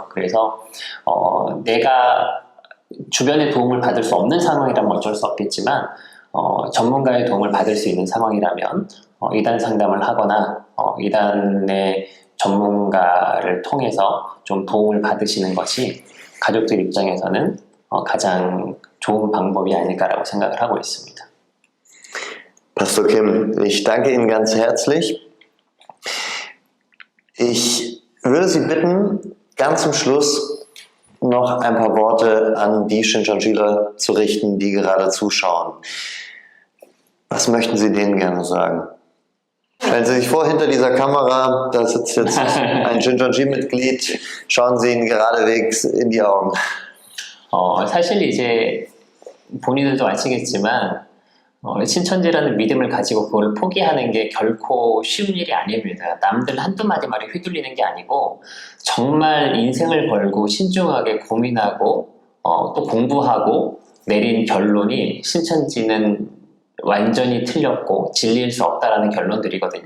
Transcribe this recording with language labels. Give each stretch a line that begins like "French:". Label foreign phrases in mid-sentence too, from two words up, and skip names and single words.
Korean: 그래서 내가 주변의 도움을 받을 수 없는 상황이라면 어쩔 수 없겠지만 전문가의 도움을 받을 수 있는 상황이라면 이단 상담을 하거나 이단의 전문가를 통해서 좀 도움을 받으시는 것이 가족들 입장에서는 가장 좋은 방법이 아닐까라고 생각을 하고 있습니다.
German: Pastor Kim, ich danke Ihnen ganz herzlich. Ich würde Sie bitten, ganz zum Schluss noch ein paar Worte an die Shincheonjiler zu richten, die gerade zuschauen. Was möchten Sie denen gerne sagen? Stellen Sie sich vor, hinter dieser Kamera, da sitzt jetzt ein Shincheonji-Mitglied, schauen Sie ihn geradewegs in die Augen.
Korean: 사실 이제 본인들도 아시겠지만 신천지라는 믿음을 가지고 그걸 포기하는 게 결코 쉬운 일이 아닙니다. 남들 한두 마디 말에 휘둘리는 게 아니고 정말 인생을 걸고 신중하게 고민하고 또 공부하고 내린 결론이 신천지는 완전히 틀렸고 진리일 수 없다라는 결론들이거든요.